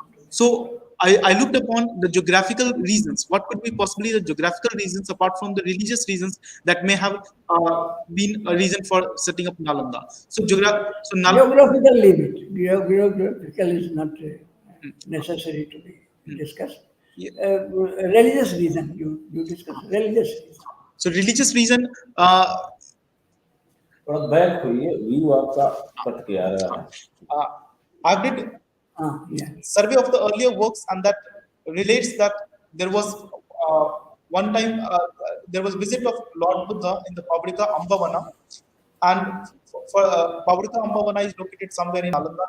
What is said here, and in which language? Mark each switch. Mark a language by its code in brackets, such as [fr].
[en] So I looked upon the geographical reasons. What could be possibly the geographical reasons apart from the religious reasons that may have been a reason for setting up Nalanda? So Geographical limit. Geographical is not necessary to be discussed. Religious reason you discuss. Religious reason. So religious reason. [hi] थोड़ा back होइए, view आपका cut के आ रहा है. [en] I did survey of the earlier works, and that relates that there was one time there was visit of Lord Buddha in the Pavarika Ambavana, and for Pavarika Ambavana is located somewhere in Nalanda.